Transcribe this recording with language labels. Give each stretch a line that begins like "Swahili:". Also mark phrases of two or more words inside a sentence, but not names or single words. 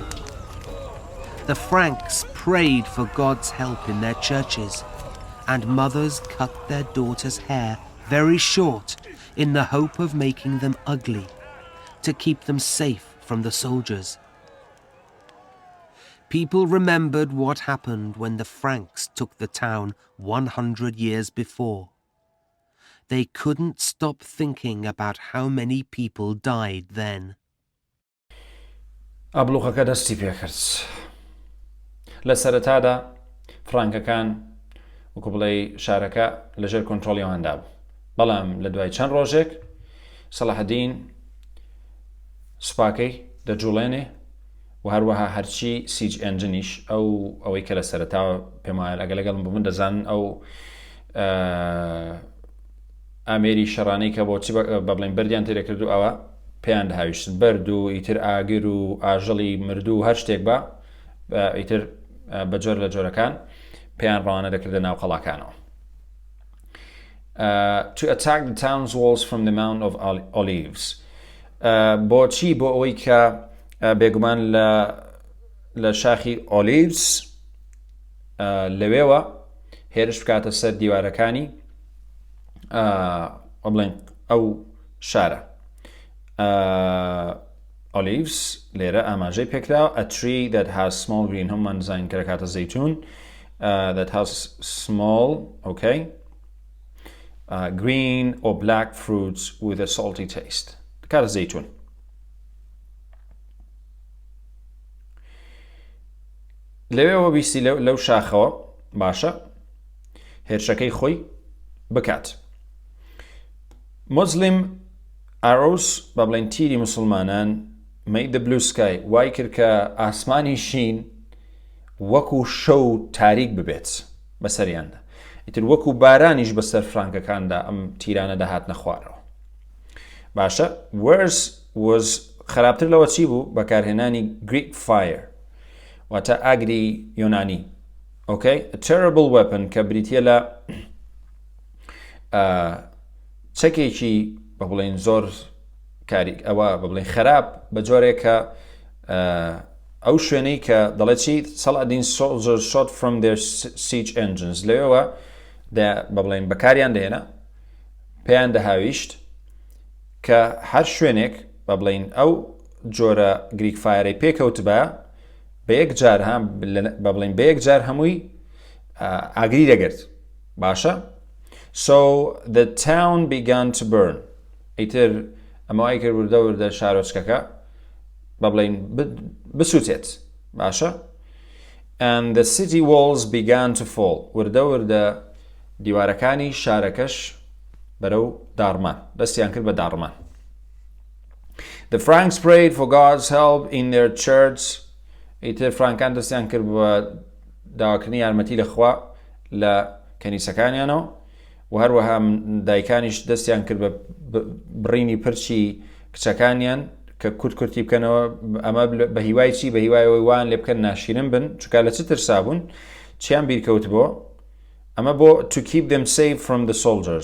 English: The Franks prayed for God's help in their churches, and mothers cut their daughters' hair very short in the hope of making them ugly, to keep them safe from the soldiers. People remembered what happened when the Franks took the town 100 years before. They couldn't stop thinking about how many people died then.
Central Kurdish: ئابلوغەکە دەستی پێکرد. لە سەرەتادا فرانکەکان وەکو بڵێ شارەکە لەژێر کۆنترۆڵیەوەندا بوو. بەڵام لە دوای چەند ڕۆژێک سەڵاحەدین سوپاکەی دەجوڵێنێ و هەروەها هەرچی
English: siege engines
Central Kurdish: ئەوەی کە لە سەرەتاوە پێم وایە ئەگە لەگەڵم بووبن دەزانن ئەو ئامێری شەڕانەی کە بۆچی بە بڵێن بەردیان تێدەکرد و ئەوە پێیان دەهاویشتن بەرد و ئیتر ئاگر و ئاژەڵی مردوو و هەر شتێک بە ئیتر بەجۆر لە جۆرەکان پێیان ڕەوانە دەکردە ناو قەڵاکانەوە.
English: To attack the town's walls from the Mount of Olives.
Central Kurdish: بۆچی بۆ ئەوەی کە بێگومان لە شاخی ئۆلیڤز لەوێوە هێرش بکاتە سەر دیوارەکانی بڵێن ئەو شارە.
English: Olives
Central Kurdish: لێرە ئاماژەی پێکراوە
English: a tree that has small green
Central Kurdish: هەمومان زانین کە کاتە زەیتون
English: that has small green or black fruits with a salty taste.
Central Kurdish: کاتە زەیتون. لەوێەوە بیستی لەو شاخەوە باشە هێرشەکەی خۆی بکات.
English: Muslim arrows
Central Kurdish: بە بڵێن تیری مسلمانان
English: made the blue sky
Central Kurdish: وای کرد کە ئاسمانی شین وەکو شەو تاریک ببێت بەسەریاندا. ئیتر وەکو بارانیش بەسەر فرانکەکاندا ئەم تیرانە دەهاتنە خوارەوە. باشە
English: worse was
Central Kurdish: خراپتر لەوە چی بوو بەکارهێنانی
English: Greek fire
Central Kurdish: واتە ئاگری یۆنانی.
English: a terrible weapon
Central Kurdish: کە بریتیە لە چەکێکی بە بڵێن زۆر کاری ئەوە بە بڵێن خراپ بە جۆرێکە ئەو شوێنەی کە دەڵێ چی
English: Saladin soldiers shot from their siege engines
Central Kurdish: لەوێەوە بە بڵێن بەکاریان دێنە پێیان دەهاویشت کە هەر شوێنێک بە بڵێن ئەو جۆرە
English: Greek fire
Central Kurdish: پێکەوت بە بە یەک جار بە بڵێن بە یەک جار هەمووی ئاگری دەگرت.
English: باشە so the town began to burn.
Central Kurdish: ئیتر ئەمەوای کرد وردە وردە شارۆچکەکە بە بڵێن بسووتێت.
English: باشە and the city walls began to fall.
Central Kurdish: وردە وردە دیوارەکانی شارەکەش بەرەو داڕمان دەستیان کرد بە داڕمان.
English: The Franks prayed for God's help in their church.
Central Kurdish: ئیتر فرانکان دەستیان کرد بە داواکردنی یارمەتی لەخوا لە کەنیسەکانیانەوە و هەروەها دایکانیش دەستیان کرد بە بڕینی پرچی کچەکانیان کە کورتی بکەنەوە ئەمە بە هیوای چی بە هیوایەوەی وان لێ بکەن ناشرین بن چونکە لە چ ترسا بوون چیان بیرکەوت بۆ ئەمە بۆ
English: to keep them safe from the soldiers.